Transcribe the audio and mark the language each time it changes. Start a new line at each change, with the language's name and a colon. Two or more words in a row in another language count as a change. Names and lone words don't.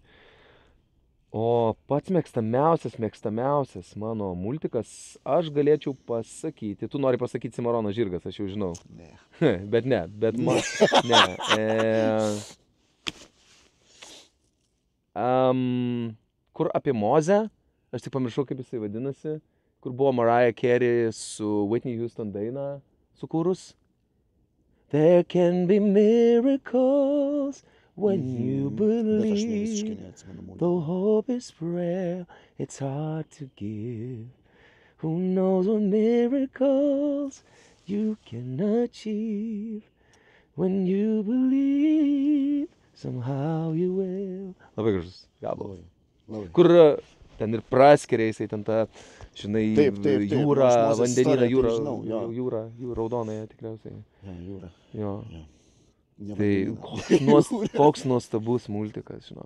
Lithuanian: O pats mėgstamiausias mano multikas, aš galėčiau pasakyti, tu nori pasakyti Cimarono žirgas, aš jau žinau. Ne. bet man, ne. Kur apie Mozę, aš tik pamiršau, kaip jisai vadinasi, kur buvo Mariah Carey su Whitney Houston daina sukūrus.
English: There can be miracles when you
Lithuanian: Bet aš ne visiškai
English: believe.
Lithuanian: neatsimenu multikų.
English: Though hope is frail, it's hard to give. Who knows what miracles you can achieve when you believe somehow you will.
Lithuanian: Labai gražus gabalas. Labai. Kur ten ir praskiria jisai ten tą, žinai, Taip, jūrą, aš Mozės vandenyną, istoriją tai jūrą, žinau, jo. jūrą raudonąją tikriausiai. Ja, jūra. Jo. Jo. Tai koks nuostabus multikas, žinok.